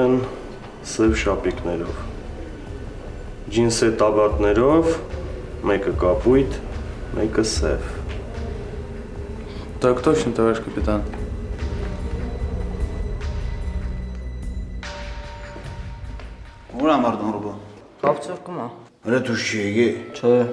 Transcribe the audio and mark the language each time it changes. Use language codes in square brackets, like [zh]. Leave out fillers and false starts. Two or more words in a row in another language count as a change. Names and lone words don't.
[hy] են սև շապիկներով, ջինսե տաբատներով, մեկը կապույտ, մեկը սև։ [ru] Так точно, товарищ капитан. [hy] Ուր ամարդան ռոբո։ Կապցովկում է։ Հələ դու չի եկի։ Չէ։